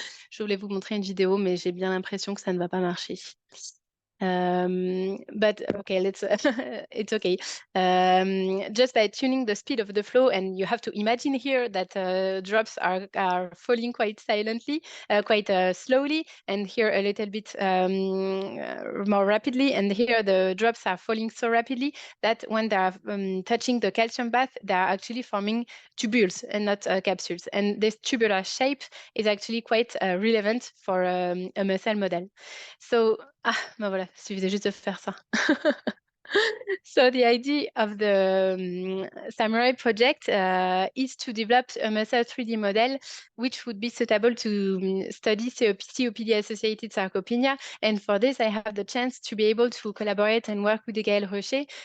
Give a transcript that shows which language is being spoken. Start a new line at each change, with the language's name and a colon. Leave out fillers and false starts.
French: Je voulais vous montrer une vidéo, mais j'ai bien l'impression que ça ne va pas marcher.
English: But okay, let's it's okay. Just by tuning the speed of the flow, and you have to imagine here that drops are falling quite silently, quite slowly, and here a little bit more rapidly, and here the drops are falling so rapidly that when they are touching the calcium bath, they are actually forming tubules and not capsules. And this tubular shape is actually quite relevant for a muscle model. So,
French: ben voilà, il suffisait juste de faire ça.
English: So the idea of the Samurai project is to develop a muscle 3D model which would be suitable to study COPD-associated sarcopenia. And for this, I have the chance to be able to collaborate and work with Gaëlle Rocher.